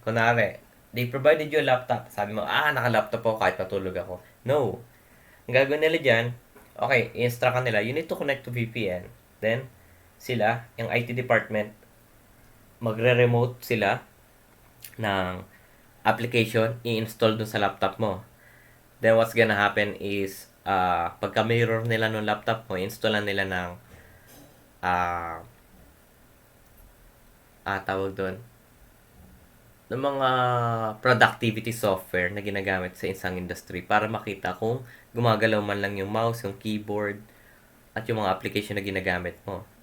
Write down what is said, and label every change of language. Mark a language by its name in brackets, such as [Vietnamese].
[English] Kunwari, they provided you a laptop. [Filipino] Sabi mo, naka-laptop ako kahit matulog ako. [English] No. [Filipino] Ang gagawin nila dyan, okay, i-instruct ka nila, [English] you need to connect to VPN. [Filipino] Then, sila, yung IT department, magre-remote sila ng application, i-install dun sa laptop mo. [English] Then, what's gonna happen is, [Filipino] pagka mirror nila ng laptop mo, installan nila ng tawag doon, ng mga productivity software na ginagamit sa isang industry para makita kung gumagalaw man lang yung mouse, yung keyboard, at yung mga application na ginagamit mo.